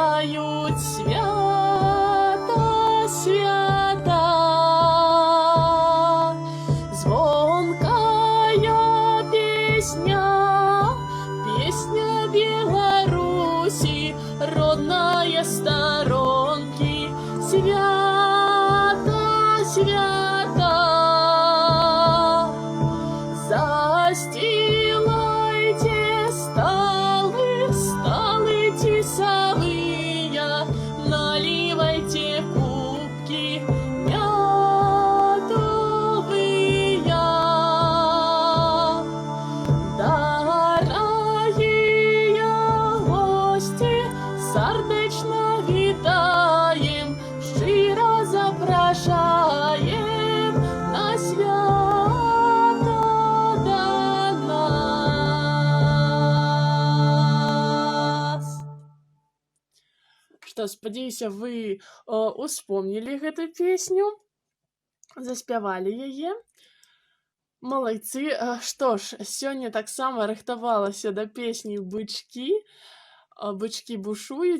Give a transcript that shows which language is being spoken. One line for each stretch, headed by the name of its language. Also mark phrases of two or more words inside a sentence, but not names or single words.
Ukrainian: співають свята, свята.
Russian: Звонкая песня, песня Беларуси, родная сторонки, свята, свята. Застилайте столы, столы тесовые, наливайте кубки медовые. Дорогие гости, сердечно
Ukrainian: вітаєм, щиро запрошаєм на свято до нас.
Belarusian: Што, спадзяюся, вы успомнілі гэту песню, заспявалі яе. Малайцы. Што ж, сёння таксама рыхтавалася да песні «Бычкі». Бычкі бушуюць.